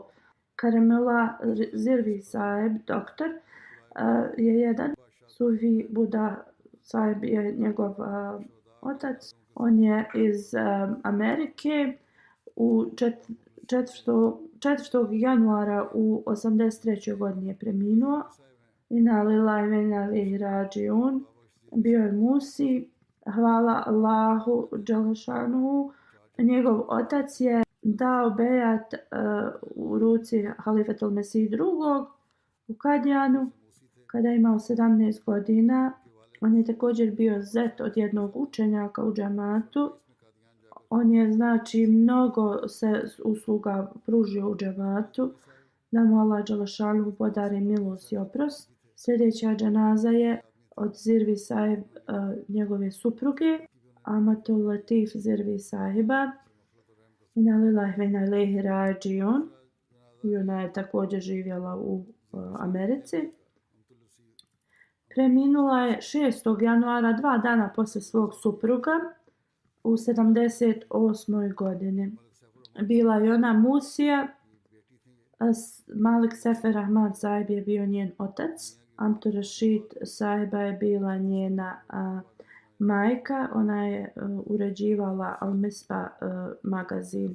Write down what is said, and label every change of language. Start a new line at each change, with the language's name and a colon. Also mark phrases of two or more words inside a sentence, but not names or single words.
Bosnian: Karamullah Zirvi Saheb, doktor, je jedan. Sufi Buda Saheb je njegov otac. On je iz Amerike. U 4. januara u 83. godini je preminuo.
Arabic: إنا لله وإنا إليه راجعون.
Bosnian: Bio je Musi. Hvala Allahu dželešanuhu. Njegov otac je dao bejat u ruci Halifatul Mesih II. U Kadijanu kada je imao 17 godina. On je također bio zet od jednog učenjaka u džamatu. On je znači mnogo se usluga pružio u džamatu. Da mu Allah dželešanuhu podari milost i oprost. Sljedeća dženaza je od Zirvi Sahib, njegove supruge, Amatul Latif Zirvi Sahiba.
Arabic: إنا لله وإنا إليه راجعون.
Bosnian: i ona je također živjela u Americi. Preminula je 6. januara, 2 dana poslije svog supruga, u 78. godini. Bila je ona Musija, Malik Sefer Ahmad Saib je bio njen otac, Amtu Rashid Saiba je bila njena majka, ona je uređivala Al-Misbah magazin.